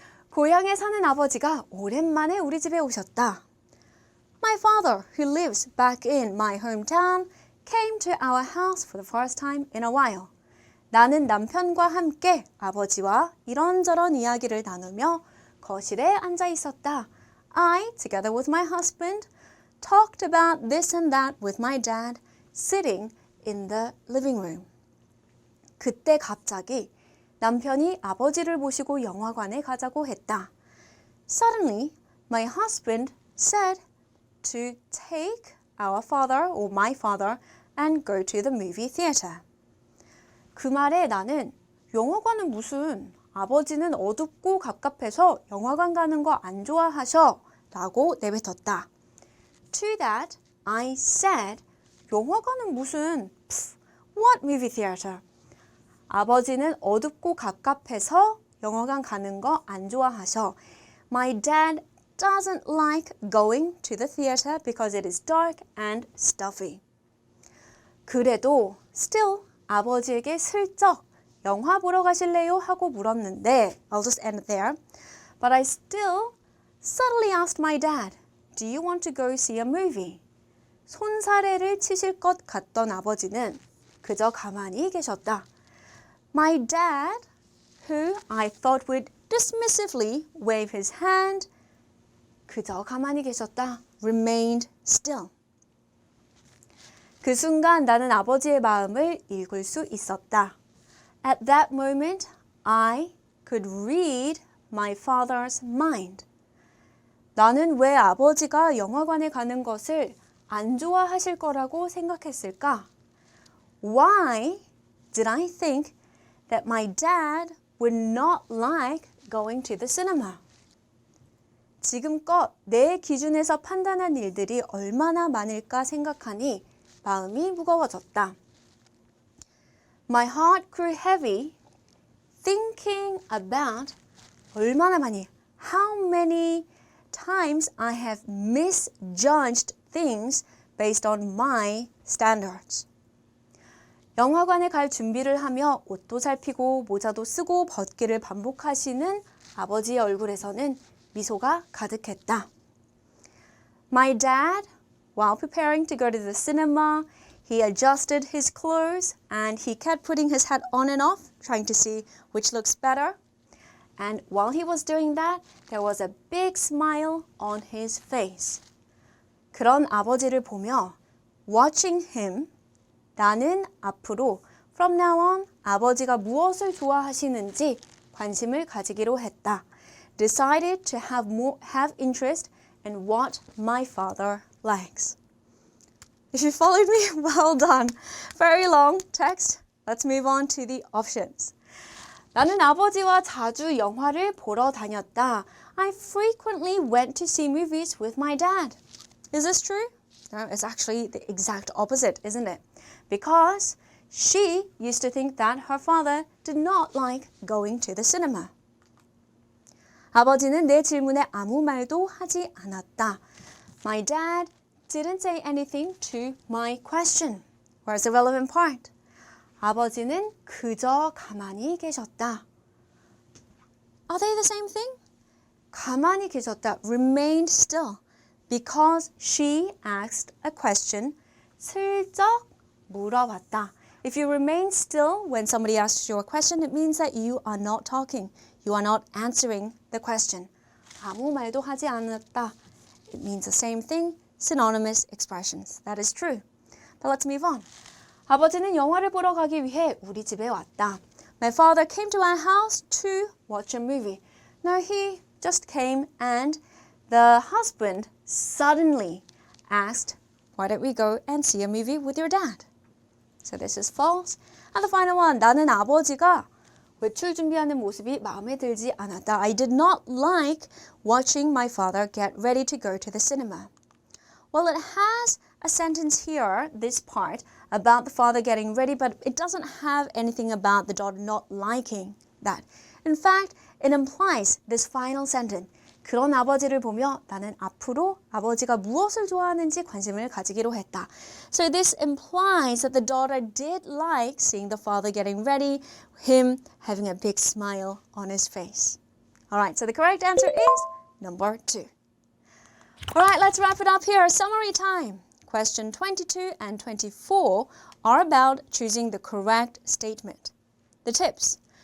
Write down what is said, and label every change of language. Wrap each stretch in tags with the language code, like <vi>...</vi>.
<ko>고향에 사는 아버지가 오랜만에 우리 집에 오셨다.</ko> <en>My father, who lives back in my hometown, came to our house for the first time in a while.</en> <ko>나는 남편과 함께 아버지와 이런저런 이야기를 나누며 거실에 앉아 있었다.</ko> <en>I, together with my husband, talked about this and that with my dad, sitting in the living room.</en> <ko>그때 갑자기 남편이 아버지를 모시고 영화관에 가자고 했다.</ko> <en>Suddenly, my husband said to take our father or my father and go to the movie theater.</en> <ko>그 말에 나는 영화관은 무슨 아버지는 어둡고 갑갑해서 영화관 가는 거 안 좋아하셔 라고 내뱉었다.</ko> <en>To that, I said,</en> <ko>영화관은 무슨,</ko> <en>what movie theater?</en> <ko>아버지는 어둡고 갑갑해서 영화관 가는 거 안 좋아하셔.</ko> <en>My dad doesn't like going to the theater because it is dark and stuffy.</en> <ko>그래도 still 아버지에게 슬쩍 영화 보러 가실래요? 하고 물었는데</ko> <en>I'll just end it there. But I still subtly asked my dad, do you want to go see a movie?</en> <ko>손사래를 치실 것 같던 아버지는 그저 가만히 계셨다.</ko> <en>My dad, who I thought would dismissively wave his hand,</en> <ko>그저 가만히 계셨다.</ko> <en>Remained still.</en> <ko>그 순간 나는 아버지의 마음을 읽을 수 있었다.</ko> <en>At that moment, I could read my father's mind.</en> <ko>나는 왜 아버지가 영화관에 가는 것을 안 좋아하실 거라고 생각했을까?</ko> <en>Why did I think that my dad would not like going to the cinema?</en> <ko>지금껏 내 기준에서 판단한 일들이 얼마나 많을까 생각하니 마음이 무거워졌다.</ko> <en>My heart grew heavy thinking about</en> <ko>얼마나 많이</ko> <en>how many times I have misjudged things based on my standards.</en> <ko>영화관에 갈 준비를 하며 옷도 살피고 모자도 쓰고 벗기를 반복하시는 아버지의 얼굴에서는 미소가 가득했다.</ko> <en>My dad, while preparing to go to the cinema, he adjusted his clothes and he kept putting his hat on and off, trying to see which looks better. And while he was doing that, there was a big smile on his face. 그런 아버지를 보며 watching him, 나는 앞으로 from now on 아버지가 무엇을 좋아하시는지 관심을 가지기로 했다. Decided to have interest in what my father likes. If you followed me, well done. Very long text. Let's move on to the options.</en> <ko>나는 아버지와 자주 영화를 보러 다녔다.</ko> <en>I frequently went to see movies with my dad. Is this true? No, it's actually the exact opposite, isn't it? Because she used to think that her father did not like going to the cinema.</en> <ko>아버지는 내 질문에 아무 말도 하지 않았다.</ko> <en>My dad didn't say anything to my question. Where's the relevant part?</en> <ko>아버지는 그저 가만히 계셨다.</ko> <en>Are they the same thing?</en> <ko>가만히 계셨다.</ko> <en>Remained still. Because she asked a question.</en> <ko>슬쩍 물어봤다.</ko> <en>If you remain still when somebody asks you a question, it means that you are not talking. You are not answering the question.</en> <ko>아무 말도 하지 않았다.</ko> <en>It means the same thing. Synonymous expressions. That is true. But let's move on. 아버지는 영화를 보러 가기 위해 우리 집에 왔다. My father came to our house to watch a movie. No, he just came and the husband suddenly asked, why don't we go and see a movie with your dad? So this is false. And the final one,</en> <ko>나는 아버지가 외출 준비하는 모습이 마음에 들지 않았다.</ko> <en>I did not like watching my father get ready to go to the cinema. Well, it has a sentence here, this part, about the father getting ready, but it doesn't have anything about the daughter not liking that. In fact, it implies this final sentence.</en> <ko>그런 아버지를 보며 나는 앞으로 아버지가 무엇을 좋아하는지 관심을 가지기로 했다.</ko> <en>So this implies that the daughter did like seeing the father getting ready, him having a big smile on his face. All right, so the correct answer is number 2. All right, let's wrap it up here. Summary time. Question 22 and 24 are about choosing the correct statement. The tips.</en>